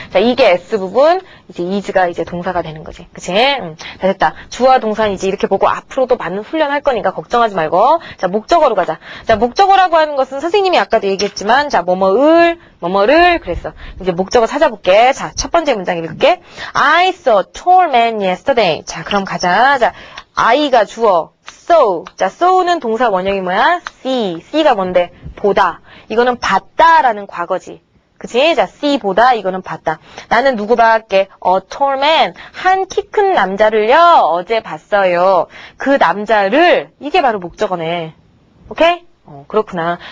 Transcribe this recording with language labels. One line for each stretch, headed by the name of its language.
Korean: 자, 이게 S 부분, 이제 is가 이제 동사가 되는 거지. 그치? 자, 됐다. 주어와 동사는 이제 이렇게 보고 앞으로도 많은 훈련할 거니까 걱정하지 말고. 자, 목적어로 가자. 자, 목적어라고 하는 것은 선생님이 아까도 얘기했지만, 자, 뭐뭐를 그랬어. 이제 목적어 찾아볼게. 자, 첫 번째 문장 읽을게.
English: I saw a tall man yesterday.
Korean: 자, 그럼 가자. 자, I가 주어. saw. 자, saw는 동사 원형이 뭐야? C가 뭔데? 보다. 이거는 봤다라는 과거지. 그치? 자, see 보다, 이거는 봤다. 나는 누구 봤게?
English: A tall man.
Korean: 한 키 큰 남자를요, 어제 봤어요. 그 남자를, 이게 바로 목적어네. 오케이? 그렇구나.